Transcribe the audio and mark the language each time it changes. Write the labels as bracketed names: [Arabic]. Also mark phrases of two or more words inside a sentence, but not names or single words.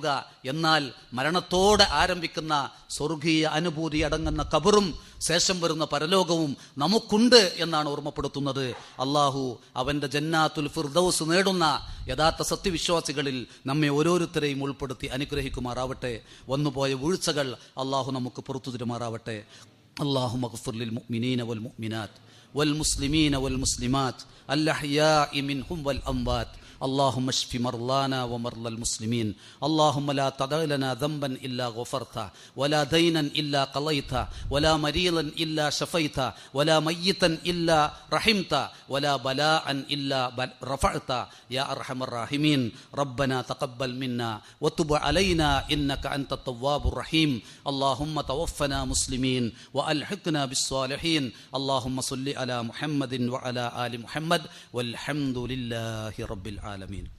[Malayalam] എന്നാൽ മരണത്തോടെ ആരംഭിക്കുന്ന സ്വർഗീയ അനുഭൂതി അടങ്ങുന്ന ഖബറും ശേഷം വരുന്ന പരലോകവും നമുക്കുണ്ട് എന്നാണ് ഓർമ്മപ്പെടുത്തുന്നത്. അള്ളാഹു അവൻ്റെ [Arabic] جنات الفردوس [Malayalam] നേടുന്ന യഥാർത്ഥ സത്യവിശ്വാസികളിൽ നമ്മെ ഓരോരുത്തരെയും ഉൾപ്പെടുത്തി അനുഗ്രഹിക്കുമാറാവട്ടെ. വന്നുപോയ വീഴ്ചകൾ അള്ളാഹു നമുക്ക് പുറത്തു തരുമാറാവട്ടെ. [Arabic] اللهم اغفر للمؤمنين والمؤمنات والمسلمين والمسلمات الأحياء منهم والأموات اللهم اشف مرضانا ومرضى المسلمين اللهم لا تدع لنا ذنبا إلا غفرته ولا دينا إلا قضيته ولا مريضا إلا شفيته ولا ميتا إلا رحمته ولا بلاء إلا رفعته يا أرحم الراحمين ربنا تقبل منا وتب علينا إنك أنت التواب الرحيم اللهم توفنا مسلمين وألحقنا بالصالحين اللهم صل على محمد وعلى آل محمد والحمد لله رب العالمين